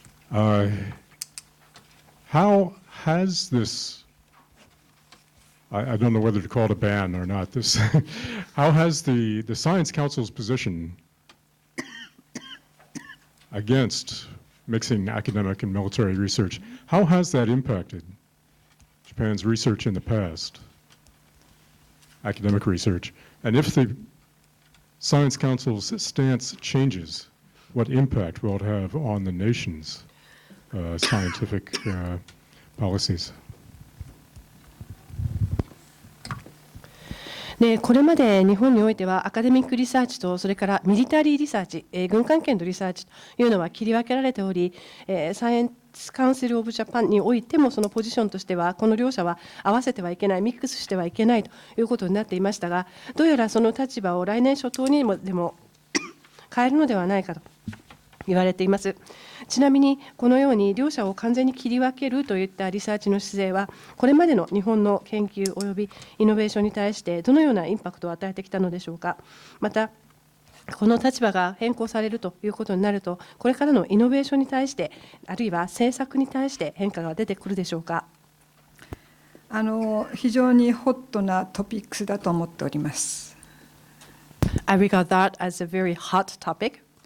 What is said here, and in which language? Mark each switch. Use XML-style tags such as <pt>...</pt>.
<en>How has this, I don't know whether to call it a ban or not, this, how has the Science Council's position against mixing academic and military research, how has that impacted Japan's research in the past, academic research? And if the Science Council's stance changes, what impact will it have on the nation's scientific policies?</en> <ja>でこれまで日本においてはアカデミックリサーチとそれからミリタリーリサーチ、軍関係のリサーチというのは切り分けられており、サイエンスカウンシル・オブ・ジャパンにおいてもそのポジションとしてはこの両者は合わせてはいけない、ミックスしてはいけないということになっていましたが、どうやらその立場を来年初頭にでも変えるのではないかと言われています。ちなみにこのように両者を完全に切り分けるといったリサーチの姿勢はこれまでの日本の研究およびイノベーションに対してどのようなインパクトを与えてきたのでしょうか。またこの立場が変更されるということになると、これからのイノベーションに対してあるいは政策に対して変化が出てくるでしょうか。非常にホットなトピックスだと思っております。</ja> <en>I regard that as a very hot topic.</en>